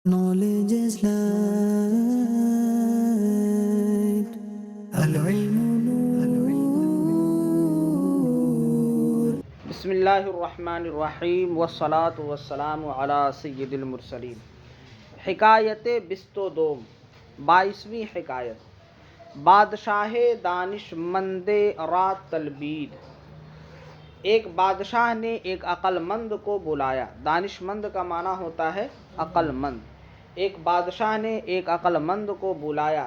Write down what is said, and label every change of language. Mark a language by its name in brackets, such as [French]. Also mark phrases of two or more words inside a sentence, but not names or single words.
[English] Knowledge is light. [Arabic] العلم نور. بسم اللہ الرحمن الرحیم والصلاة والسلام علی سید المرسلین. [Persian] حکایت بست و دوم، [Urdu] 22ویں حکایت. [Persian] بادشاہ دانش مند را تلبید. [Urdu] ایک بادشاہ نے ایک عقل مند کو بلایا. دانش مند کا معنی ہوتا ہے عقل مند. ایک بادشاہ نے ایک عقل مند کو بلایا.